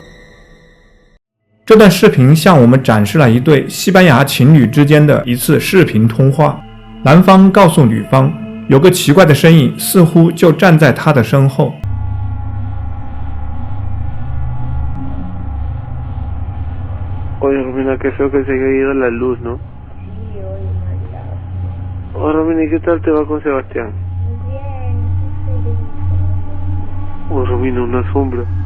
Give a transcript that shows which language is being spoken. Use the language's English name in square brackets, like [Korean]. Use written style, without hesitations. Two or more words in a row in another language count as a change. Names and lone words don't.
[Chinese] 这段视频向我们展示了一对西班牙情侣之间的一次视频通话。男方告诉女方，有个奇怪的身影似乎就站在他的身后。 [Spanish] Oye, Romina, qué feo que se haya ido la luz, ¿no? Sí, oye, maldad. Oh, Romina, ¿y qué tal te va con Sebastián? Bien, feliz. Oh, Romina, una sombra.